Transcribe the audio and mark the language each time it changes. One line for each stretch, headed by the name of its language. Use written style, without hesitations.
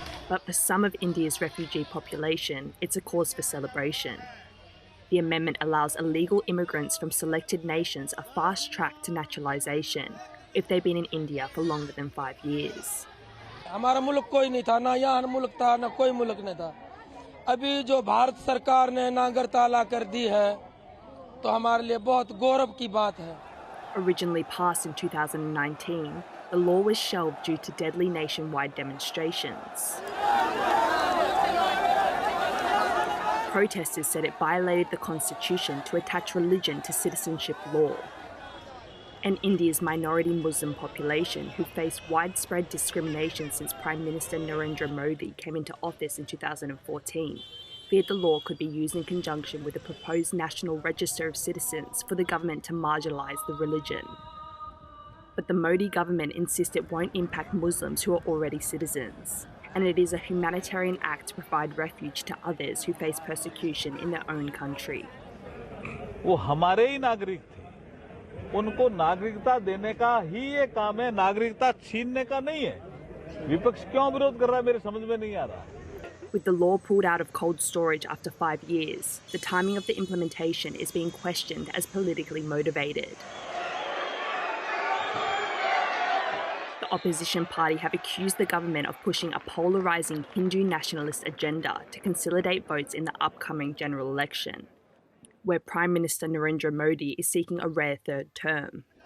English: But for some of India's refugee population, it's a cause for celebration. The amendment allows illegal immigrants from selected nations a fast track to naturalization if they've been in India for longer than 5 years.
Hindi: हमारा मुल्क कोई नहीं था ना यहाँ मुल्क था ना कोई मुल्क नहीं था अभी जो भारत सरकार ने नागरिकता ला कर दी है तो हमारे लिए बहुत गौरव की बात है.
English: Originally passed in 2019, the law was shelved due to deadly nationwide demonstrations. Protesters said it violated the constitution to attach religion to citizenship law. And India's minority Muslim population, who faced widespread discrimination since Prime Minister Narendra Modi came into office in 2014, feared the law could be used in conjunction with the proposed National Register of Citizens for the government to marginalise the religion. But the Modi government insists it won't impact Muslims who are already citizens, and it is a humanitarian act to provide refuge to others who face persecution in their own country.
Hindi: वो हमारे ही नागरिक थे, उनको नागरिकता देने का ही ये काम है, नागरिकता छीनने का नहीं है। विपक्ष क्यों विरोध कर रहा है मेरे समझ में नहीं आ रहा।
English: With the law pulled out of cold storage after 5 years, the timing of the implementation is being questioned as politically motivated. The opposition party have accused the government of pushing a polarising Hindu nationalist agenda to consolidate votes in the upcoming general election, where Prime Minister Narendra Modi is seeking a rare third term.